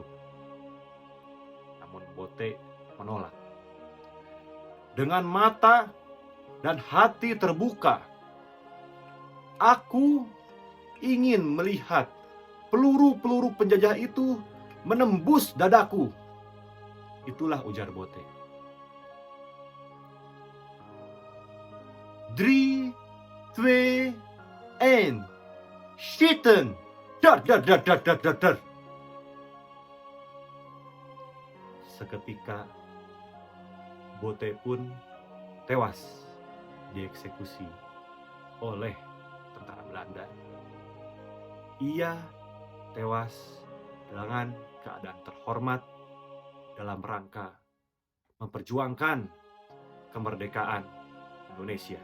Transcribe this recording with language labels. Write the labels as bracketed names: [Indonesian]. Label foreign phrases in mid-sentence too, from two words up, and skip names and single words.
[Indonesian] Namun Bothe menolak. Dengan mata dan hati terbuka, aku ingin melihat peluru-peluru penjajah itu menembus dadaku. Itulah ujar Bothe. [Dutch] Drie, twee, één. Schieten! Dar, dar, dar, dar, dar, dar, dar. [Indonesian] Seketika Bothe pun tewas dieksekusi oleh tentara Belanda. Ia tewas dengan keadaan terhormat dalam rangka memperjuangkan kemerdekaan Indonesia.